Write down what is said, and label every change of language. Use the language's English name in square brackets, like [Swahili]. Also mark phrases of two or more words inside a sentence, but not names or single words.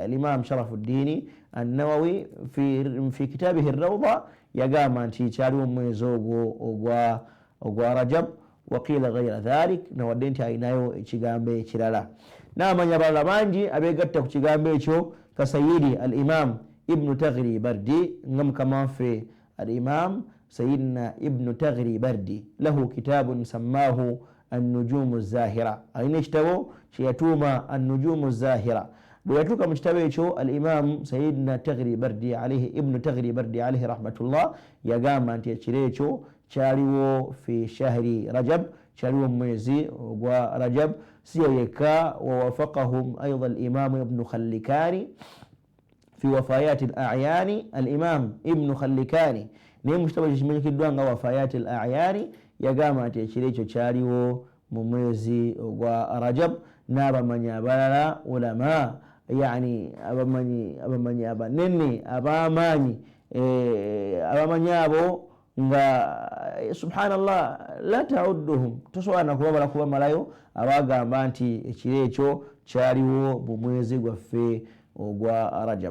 [Ganda] Al-Imam Sharafuddin an-Nawawi [Arabic] في كتابه الروضة [Ganda] yagamba nti kyaliwo mwezi ogwa Rajab, [Arabic] وقيل غير ذلك, [Ganda] nawadde nti ayinayo ekigambo ekirala. N'amanya abalala bangi abeegatta ku kigambo ekyo ka Sayyidi al-Imam Ibn Taghri Bardi, nga mukama waffe al-Imam Sayyidina Ibn Taghri Bardi [Arabic] له كتاب سماه النجوم الزاهرة, [Ganda] alina ekitabo kyeyatuuma an-Nujumu az-Zahira. Bwe yatuuka mu kitabo ekyo al-Imam Sayyidina Taghri Bardi Ibn Taghri Bardi [Arabic] عليه رحمة الله [Ganda] yagamba nti ekiro ekyo kyaliwo [Arabic] في شهر رجب, [Ganda] kyaliwo mwezi ogwa Rajab. Si yekka, [Arabic] ووافقهم أيضا الإمام ابن خلكان في وفيات الأعيان. [Ganda] al-Imam Ibn Khallikani naye mu kitabo kimanyikiddwa nga wafayat al-a'yani yagamba nti ekiro ekyo kyaliwo mu mwezi ogwa Rajab. N'abamanyi abalala ulama, yani abamanyi abanene ab'amaanyi, abamanyi abo nga [Arabic] سبحان الله لا تعدهم, [Ganda] tosobola nakubabala kubamalayo, abagamba nti ekiro ekyo kyaliwo mu mwezi gwaffe ogwa Rajab.